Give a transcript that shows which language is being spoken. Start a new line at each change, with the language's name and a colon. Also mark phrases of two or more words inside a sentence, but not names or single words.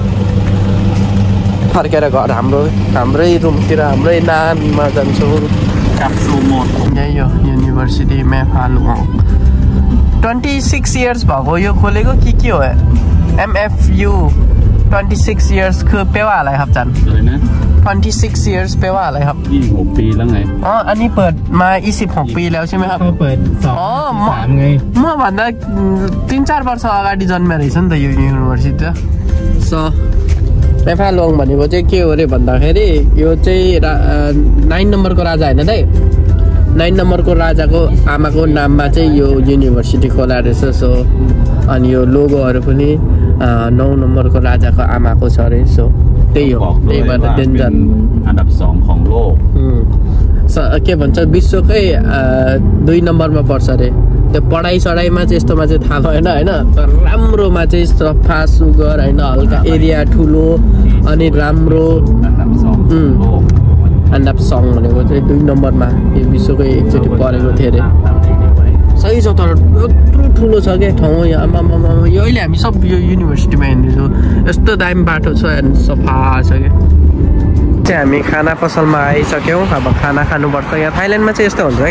Nepali: फर्केर घर हाम्रै रुमतिर हाम्रै नाममा जान्छौँ यही हो युनिभर्सिटी मेफालुङ 26 इयर्स भएको यो खोलेको के हो
Thai: MFU 26 years คือแปลว่าอะไรครับจัน26 years แปลว่าอะไรครับ26 ปีแล้วไงอันนี้เปิดมา26 ปีแล้วใช่ไหมครับเปิด2-3ไง
Nepali: मभन्दा 3-4 वर्ष अगाडि जन्मेर रहेछ नि त यो युनिभर्सिटी सो मेफालुङ भनेको चाहिँ के हो अरे भन्दाखेरि यो चाहिँ 9 नम्बरको राजा होइन दाइ 9 नम्बरको राजाको आमाको नाममा चाहिँ यो युनिभर्सिटी खोला रहेछ सो अनि यो लोगोहरू पनि 9 नम्बरको राजाको आमाको छ अरे सो त्यही हो त्यही भएर डेन्जर
Thai: อันดับ 2 ของโลก
Nepali: के भन्छ विश्वकै 2 नम्बरमा पर्छ अरे त्यो पढाइ चढाइमा चाहिँ यस्तोमा चाहिँ थाहा भएन होइन तर राम्रोमा चाहिँ सफा सुगर होइन हल्का एरिया ठुलो अनि राम्रो अन्डाप सङ भनेको चाहिँ 2 नम्बरमा यो विश्वकै एकचोटि परेको थियो अरे सही छ तर यत्रो ठुलो छ क्या ठाउँ यहाँ यो अहिले हामी सब यो युनिभर्सिटीमा हिँड्दैछौँ यस्तो दामी बाटो छ अनि सफा छ क्या चाहिँ हामी खाना पसलमा आइसक्यौँ अब खाना खानुपर्छ यहाँ थाइल्यान्डमा चाहिँ यस्तो हुन्छ है